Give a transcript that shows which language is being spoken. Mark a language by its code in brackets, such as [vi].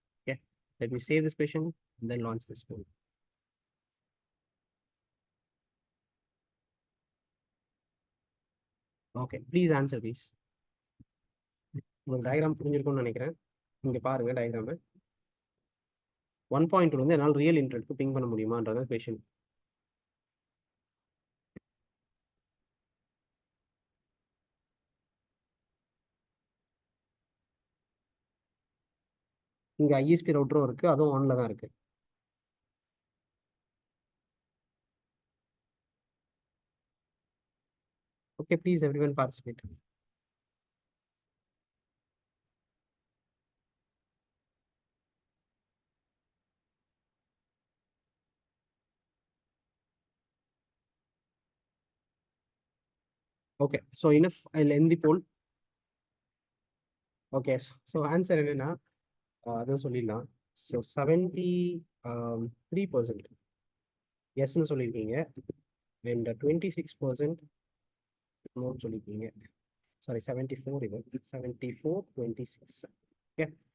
[en] Okay, let me save this question and then launch this poll. Okay, please answer please. [ta] உங்களுக்கு diagram புரிஞ்சிருக்கும்னு நினைக்கிறேன். இங்கே பாருங்க diagram. 1.2 வந்து என்னால் ரியல் இன்டர்நெட்க்கு பிங் பண்ண முடியுமான்றதான் கொஷின். இங்கே ஐஎஸ்பி ரவுட்டரும் இருக்குது, அதுவும் ஆனில் தான் இருக்குது. [en] Okay, please everyone participate. Okay, so enough, I'll end the poll. Okay, so answer [ta] என்னன்னா அதுவும் சொல்லிடலாம். ஸோ 73% எஸ்ன்னு சொல்லியிருக்கீங்க அண்ட் 26% நோன்னு சொல்லியிருக்கீங்க. சாரி, 74, இது 74-26. ஓகே,